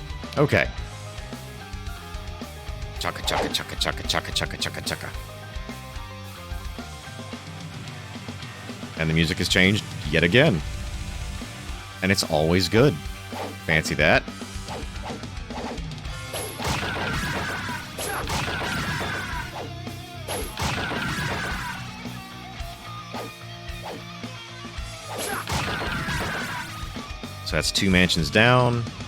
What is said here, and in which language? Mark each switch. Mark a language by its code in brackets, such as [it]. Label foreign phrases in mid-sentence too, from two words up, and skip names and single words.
[en] Okay. Chaka, chaka, chaka, chaka, chaka, chaka, chaka, chaka. And the music has changed yet again. And it's always good. Fancy that. So that's 2 mansions down.